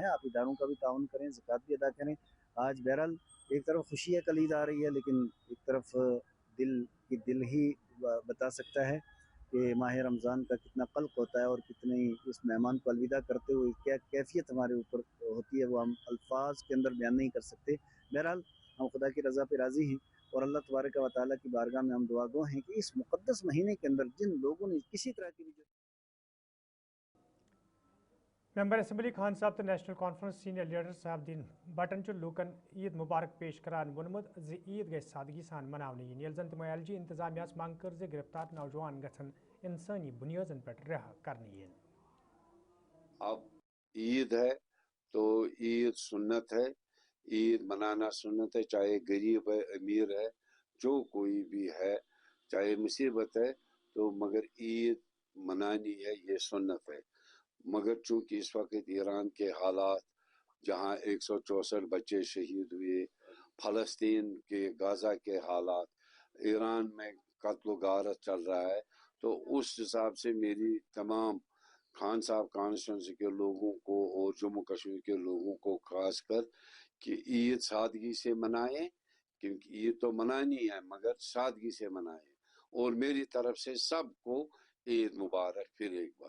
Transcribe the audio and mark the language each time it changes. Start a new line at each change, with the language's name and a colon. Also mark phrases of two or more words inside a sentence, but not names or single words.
Urdu: آپ اداروں کا بھی تعاون کریں، زکوٰۃ بھی ادا کریں. آج بہرحال ایک طرف خوشی ہے، کل عید آ رہی ہے، لیکن ایک طرف دل ہی بتا سکتا ہے کہ ماہ رمضان کا کتنا قلق ہوتا ہے، اور کتنی اس مہمان کو الوداع کرتے ہوئے کیا کیفیت ہمارے اوپر ہوتی ہے، وہ ہم الفاظ کے اندر بیان نہیں کر سکتے. بہرحال ہم خدا کی رضا پہ راضی ہیں، اور اللہ تبارک و تعالیٰ کی بارگاہ میں ہم دعا گو ہیں کہ اس مقدس مہینے کے اندر جن لوگوں نے کسی طرح کی بھی
Kashmiri: ممبر اسمبلی خان صاحب تو نیشنل کانفرنس
English: senior leader
Kashmiri: صاحب دین بٹن لوکن عید مبارک پیش کران وونمت زِ عید گژھِ سادگی سان مناونہٕ یِنۍ. ییٚلہِ زن تِمو ایل جی انتظامیہس منٛگ کٔر زِ گرفتار نوجوان گژھن انسٲنی بُنیٲدن پٮ۪ٹھ رہا کرنہٕ یِنۍ.
Urdu: اب عید ہے تو عید سنت ہے، عید منانا سنت ہے، چاہے غریب ہے امیر ہے جو کوئی بھی ہے، چاہے مصیبت ہے تو مگر عید منانی ہے، یہ سنت ہے۔ مگر چونکہ اس وقت ایران کے حالات جہاں 164 بچے شہید ہوئے، فلسطین کے غزہ کے حالات، ایران میں قتل و غارت چل رہا ہے، تو اس حساب سے میری تمام خان صاحب کانسٹیچوئنسی کے لوگوں کو اور جموں کشمیر کے لوگوں کو خاص کر کہ عید سادگی سے منائیں، کیونکہ عید تو منانی ہے مگر سادگی سے منائیں، اور میری طرف سے سب کو عید مبارک پھر ایک بار۔